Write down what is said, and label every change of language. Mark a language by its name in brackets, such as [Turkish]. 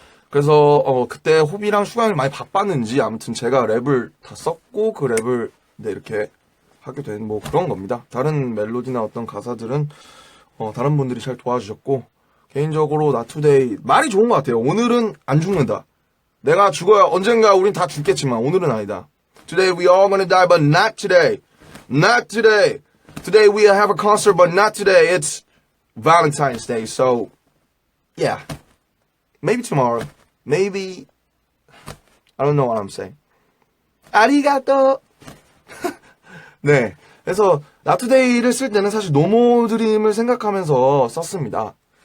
[Korean] 그래서 그때 호비랑 슈가형이 많이 바빴는지 아무튼 제가 랩을 다 썼고 그 랩을 이렇게 하게 된 뭐 그런 겁니다. 다른 멜로디나 어떤 가사들은 다른 분들이 잘 도와주셨고, 개인적으로 나투데이 말이 좋은 것 같아요. 오늘은 안 죽는다. 내가 죽어야 언젠가 우린 다 죽겠지만 오늘은 아니다. [English] Today we all gonna die, but not today. Not today. Today we have a concert, but not today. It's Valentine's Day, so yeah. Maybe tomorrow. Maybe I don't know what I'm saying. [Korean] 아리가또. 네. 그래서 나투데이를 쓸 때는 사실 노모드림을 생각하면서 썼습니다.